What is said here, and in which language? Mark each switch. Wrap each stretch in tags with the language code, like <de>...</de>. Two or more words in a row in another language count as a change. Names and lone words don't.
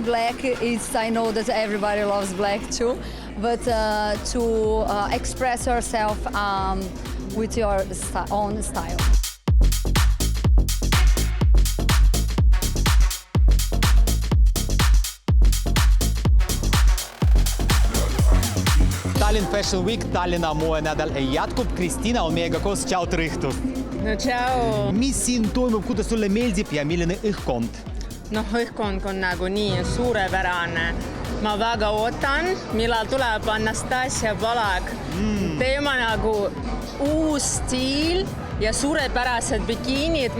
<en>Black is, I know that everybody loves black too, but to express yourself with your own style. Tallinn Fashion Week,</en> <et>Tallinna moenädal jätkub. Kristiina on meiega koos. Ciao, tere õhtust! No ciao! Mis siin toimub, kuidas sulle meeldib ja milline õhkkond? Noh, õhkkond on nagu nii suurepärane. Ma väga ootan, millal tuleb Anastasia Balak. Teema nagu uus stiil ja suurepärased bikiinid.</et>